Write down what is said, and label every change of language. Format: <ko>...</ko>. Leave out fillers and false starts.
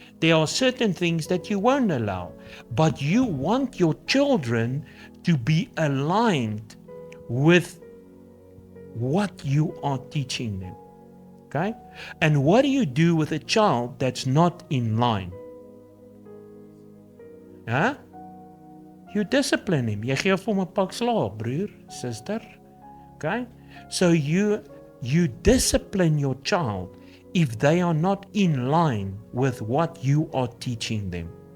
<en>There are certain things that you won't allow. But you want your children to be aligned with what you are teaching them. Okay? And what do you do with a child that's not in line? Huh? You discipline him.</en> <af>Jy gee hom 'n pak slaag, broer, sister.</af> <en>Okay? So you discipline your child if they are not in line with what you are teaching them.</en>